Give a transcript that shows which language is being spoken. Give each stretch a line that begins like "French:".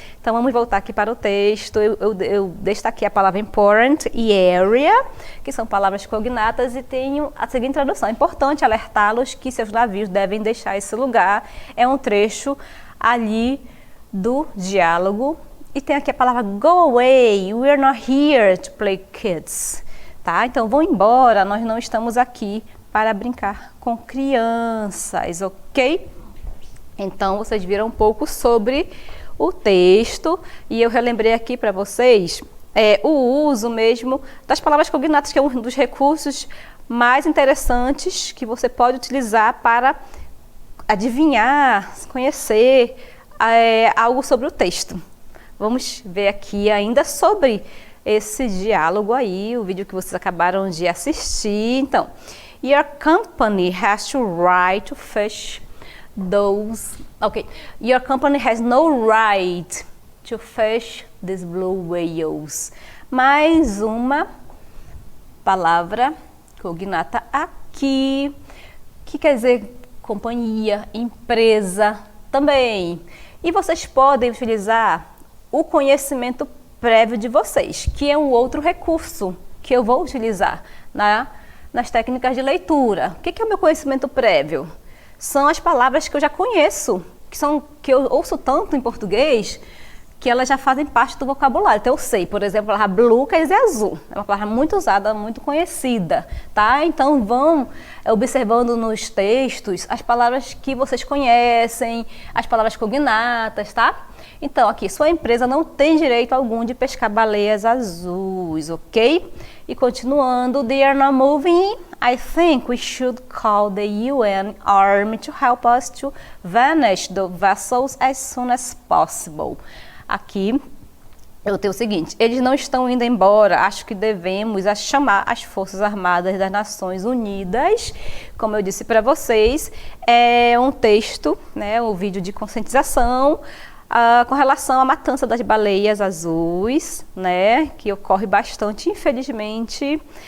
Portuguese: Então, vamos voltar aqui para o texto. Eu destaquei a palavra important e area, que são palavras cognatas, e tenho a seguinte tradução. É importante alertá-los que seus navios devem deixar esse lugar. É um trecho ali do diálogo. E tem aqui a palavra
English: go away, we're not here to play kids.
Portuguese: Tá? Então, vão embora, nós não estamos aqui para brincar com crianças, ok? Então, vocês viram um pouco sobre o texto e eu relembrei aqui para vocês o uso mesmo das palavras cognatas, que é um dos recursos mais interessantes que você pode utilizar para adivinhar, conhecer algo sobre o texto. Vamos ver aqui ainda sobre esse diálogo aí, o vídeo que vocês acabaram de assistir. Então,
English: your company has to right to fish those... Okay, your company has no right to fish these blue whales.
Portuguese: Mais uma palavra cognata aqui, que quer dizer companhia, empresa também. E vocês podem utilizar o conhecimento prévio de vocês, que é um outro recurso que eu vou utilizar nas técnicas de leitura. O que é o meu conhecimento prévio? São as palavras que eu já conheço, que eu ouço tanto em português, que elas já fazem parte do vocabulário. Então eu sei, por exemplo, a palavra blue quer dizer azul. É uma palavra muito usada, muito conhecida, tá? Então vão observando nos textos as palavras que vocês conhecem, as palavras cognatas, tá? Então aqui, sua empresa não tem direito algum de pescar baleias azuis, ok? E continuando,
English: they are not moving. I think we should call the UN Army to help us to vanish the vessels as soon as possible.
Portuguese: Aqui eu tenho o seguinte, eles não estão indo embora, acho que devemos chamar as Forças Armadas das Nações Unidas. Como eu disse para vocês, é um texto, né, um vídeo de conscientização com relação à matança das baleias azuis, né, que ocorre bastante, infelizmente.